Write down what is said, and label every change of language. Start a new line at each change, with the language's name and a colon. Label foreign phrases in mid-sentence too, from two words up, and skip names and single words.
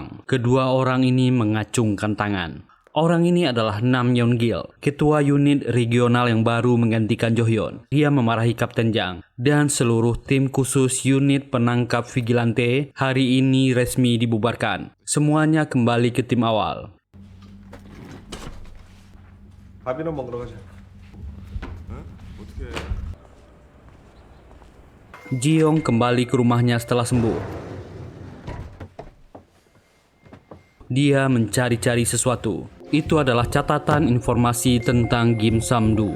Indonesian: Kedua orang ini mengacungkan tangan. Orang ini adalah Nam Yeon Gil, ketua unit regional yang baru menggantikan Jo Hyun. Dia memarahi Kapten Jang dan seluruh tim khusus unit penangkap vigilante hari ini resmi dibubarkan. Semuanya kembali ke tim awal.
Korean: 밥이나 먹으러 가자.
Indonesian: Jeong kembali ke rumahnya setelah sembuh. Dia mencari-cari sesuatu. Itu adalah catatan informasi tentang Kim Sam-doo.